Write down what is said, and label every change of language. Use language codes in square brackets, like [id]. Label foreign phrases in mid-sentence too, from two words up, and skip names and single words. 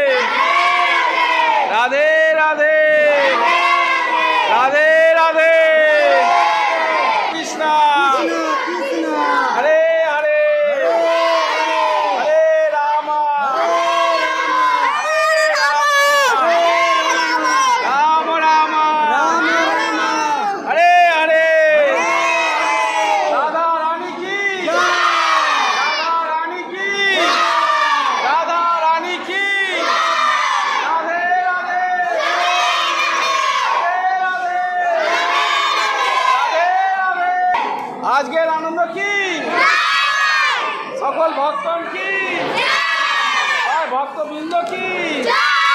[hi] राधे राधे राधे राधे कृष्णा हरे हरे हरे राम राम हरे हरे राधा रानी की राधा रानी की राधे राधे [bn] আজকের আনন্দ কি সকল ভক্তন কি ভক্তবৃন্দ কি